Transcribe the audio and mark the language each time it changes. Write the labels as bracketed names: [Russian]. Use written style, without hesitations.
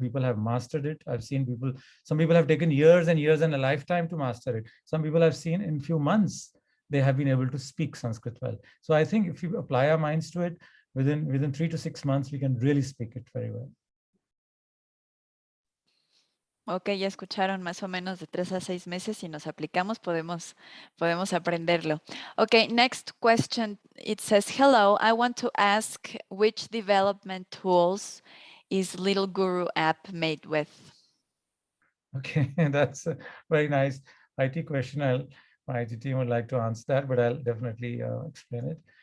[English] People have mastered it. I've seen people, some people have taken years and years and a lifetime to master it. Some people I've seen in few months, they have been able to speak Sanskrit well. So I think if we apply our minds to it, within 3 to 6 months, we can really speak it very well. [Spanish] Ok, ya escucharon, más o menos de 3 a 6 meses. Si nos aplicamos, podemos aprenderlo. Okay, next question. [English] It says, hello, I want to ask which development tools is Little Guru app made with? Okay, that's a very nice IT question. My IT team would like to answer that, but I'll definitely explain it.